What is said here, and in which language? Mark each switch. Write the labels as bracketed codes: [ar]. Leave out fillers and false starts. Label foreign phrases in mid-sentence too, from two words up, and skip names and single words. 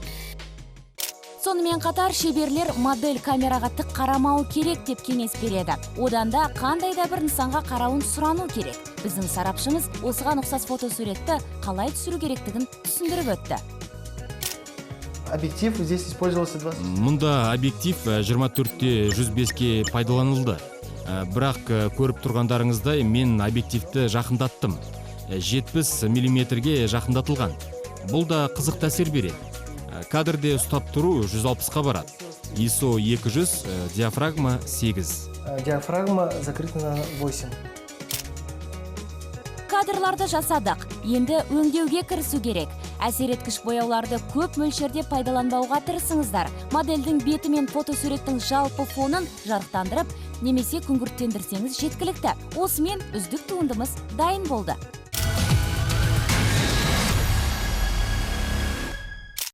[kk] Сонымен қатар шеберлер модель камераға тік қарамау керек деп кеңес береді. Одан да қандай да бір нысанға қарауын сұрану керек. Біздің сарапшымыз осыған ұқсас фотосуретті қалай түсіру керектігін түсіндіріп өтті. [ru] Объектив здесь использовался 20. [kk] Мұнда объектив 24-105-ке пайдаланылды. Бірақ көріп тұрғандарыңыздай мен объективті жақындаттым. 70 мм-ге жақындатылған. Бұл да қызық әсер береді. Кадрде ұстап тұру 160-қа барады. ISO 200, диафрагма 8. [ru] Диафрагма закрыта на 8. [kk] Кадрларды жасадық. Енді өңдеуге кірісу керек. Әсер еткіш бояуларды көп мөлшерде пайдаланбауға тырысыңыздар. Модельдің беті мен фотосуреттің жалпы фонын жарықтандырып, немесе күңгірттендірсеңіз жеткілікті. Осымен үздік туындымыз дайын болды.